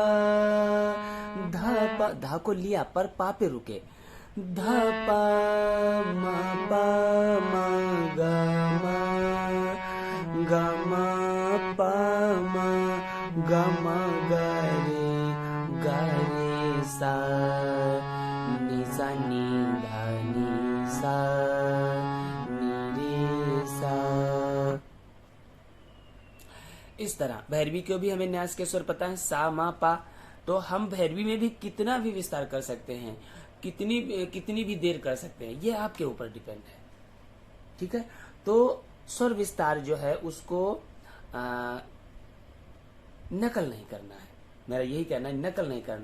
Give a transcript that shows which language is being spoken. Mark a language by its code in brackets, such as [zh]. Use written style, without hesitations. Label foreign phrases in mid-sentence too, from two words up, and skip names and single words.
[hi] प ध को लिया पर पा पे रुके, ध प म प म ग म प म ग म ग रे सा नि सा नि ध नि सा नि रे सा। इस तरह भैरवी को भी हमें न्यास के स्वर पता है, सा मा पा। तो हम भैरवी में भी कितना भी विस्तार कर सकते हैं, कितनी भी देर कर सकते हैं, ये आपके ऊपर डिपेंड है। ठीक है, तो स्वर विस्तार जो है उसको नकल नहीं करना है, मेरा यही कहना है, नकल नहीं करना।